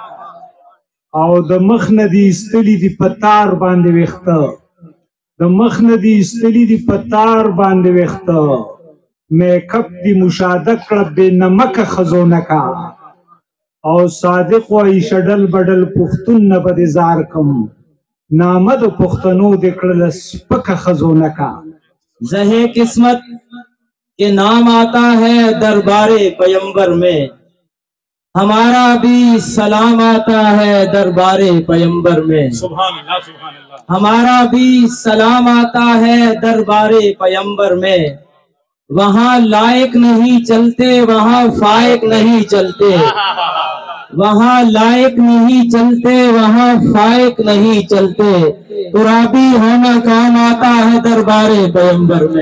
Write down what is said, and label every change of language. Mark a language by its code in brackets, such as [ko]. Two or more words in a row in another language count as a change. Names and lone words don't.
[ps] او د مخ نه دې ایستلي دي په تار باندې ویښته، د مخ نه دې ایستلي دي په تار باندې ویښته، میک اپ دې مشاهده کړه بې نمکه ښځو نه کا، او صادق وایي شډل بډل پښتون نه به دې زار کم، نامه د پښتنو دې کړله سپکه ښځو نه کا۔ [ur] زہے قسمت کے نام آتا ہے دربار پیمبر میں، ہمارا بھی سلام آتا ہے دربار پیمبر میں، ہمارا بھی سلام آتا ہے دربار پیمبر میں، وہاں لائق نہیں چلتے وہاں فائق نہیں چلتے، وہاں لائق نہیں چلتے وہاں فائق نہیں چلتے، ترابی ہونا کام آتا ہے دربار پیمبر میں۔